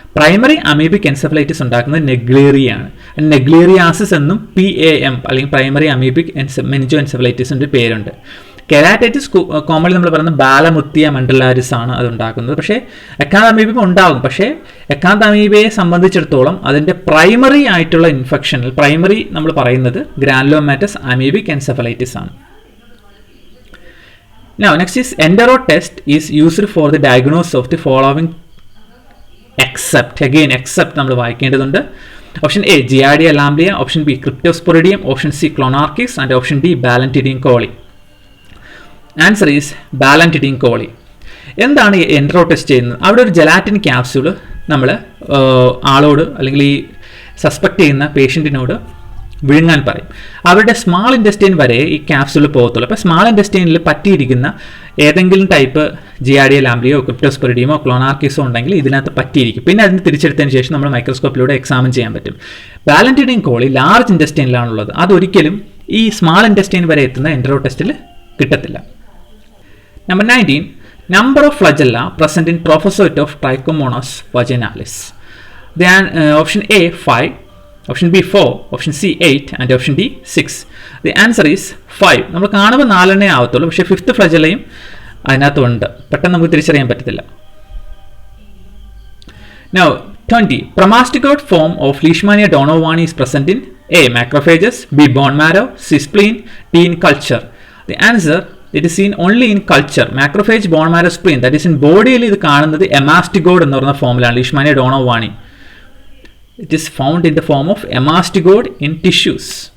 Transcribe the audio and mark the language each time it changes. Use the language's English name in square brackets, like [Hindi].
[Malayalam] Primary amoebic encephalitis ഉണ്ടാക്കുന്നത് നെഗ്ലേറിയാണ്. നെഗ്ലേറിയാസിസ് എന്നും PAM അല്ലെങ്കിൽ പ്രൈമറി അമീബിക് മെനിഞ്ചോഎൻസെഫലൈറ്റിസിൻ്റെ പേരുണ്ട്. കെരാറ്റൈറ്റിസ് കോമൺലി നമ്മൾ പറയുന്നത് ബാലമുത്തിയ മണ്ടലാരിസ് ആണ് അത് ഉണ്ടാക്കുന്നത്. പക്ഷേ എക്കാന്തമീബ ഉണ്ടാകും. പക്ഷേ എക്കാന്തമീബയെ സംബന്ധിച്ചിടത്തോളം അതിൻ്റെ പ്രൈമറി ആയിട്ടുള്ള ഇൻഫെക്ഷനിൽ പ്രൈമറി നമ്മൾ പറയുന്നത് ഗ്രാനുലോമാറ്റസ് അമീബിക് എൻസെഫലൈറ്റിസ് ആണ്. [English] Now, next is Endero test is used for the diagnosis of the following except. [Malayalam] Again, except നമ്മൾ വായിക്കേണ്ടതുണ്ട്. Option A giardia lamblia, option B ക്രിപ്റ്റോസ്പൊറിഡിയം, option C ക്ലോണാർക്കിസ് and option D ബാലന്റിഡിൻ coli. [English] Answer is Balantidium coli. [Malayalam] എന്താണ് ഈ entero test ചെയ്യുന്നത്? അവിടെ ഒരു gelatin capsule നമ്മൾ ആളോട് അല്ലെങ്കിൽ ഈ സസ്പെക്ട് ചെയ്യുന്ന പേഷ്യൻറ്റിനോട് വിഴുങ്ങാൻ പറയും. അവരുടെ സ്മാൾ ഇൻറ്റസ്റ്റൈൻ വരെ ഈ ക്യാപ്സ്യൂൾ പോകത്തുള്ളൂ. അപ്പോൾ സ്മാൾ ഇൻറ്റസ്റ്റൈനിൽ പറ്റിയിരിക്കുന്ന ഏതെങ്കിലും ടൈപ്പ് ജിയാർഡിയ ലാംബ്ലിയോ ക്രിപ്റ്റോസ്പൊറിഡിയമോ ക്ലോണാർക്കിസോ ഉണ്ടെങ്കിൽ ഇതിനകത്ത് പറ്റിയിരിക്കും. പിന്നെ അതിന് തിരിച്ചെടുത്തതിന് ശേഷം നമ്മൾ മൈക്രോസ്കോപ്പിലൂടെ എക്സാമിൻ ചെയ്യാൻ പറ്റും. ബാലന്റിഡിൻ കോളി ലാർജ് ഇൻറ്റസ്റ്റൈനിലാണുള്ളത്. അതൊരിക്കലും ഈ സ്മാൾ ഇൻറ്റസ്റ്റൈൻ വരെ എത്തുന്ന എൻഡറോ ടെസ്റ്റിൽ കിട്ടത്തില്ല. [English] Number 19, number of flagella present in trophozoite of Trichomonas vaginalis. The option A 5, option B 4, option C 8 and option D 6. The answer is 5. [Malayalam] നമ്മൾ കാണുമ്പോൾ 4 ആവത്തുള്ളൂ. പക്ഷേ 5th ഫ്ലജല്ലയും അതിനകത്തുണ്ട്. പെട്ടെന്ന് നമുക്ക് തിരിച്ചറിയാൻ പറ്റത്തില്ല. [English] Now 20, promasticode form of Leishmania donovani is present in A macrophages, B bone marrow, C spleen, D in culture. The answer, it is seen only in culture. Macrophage, bone marrow, spleen, that is in [Malayalam] ബോഡിയിൽ ഇത് കാണുന്നത് എമാസ്റ്റിഗോഡ് എന്ന് പറയുന്ന ഫോമിലാണ്. Leishmania ഡോണോവാനി. [English] It is found in the form of emastigode in tissues.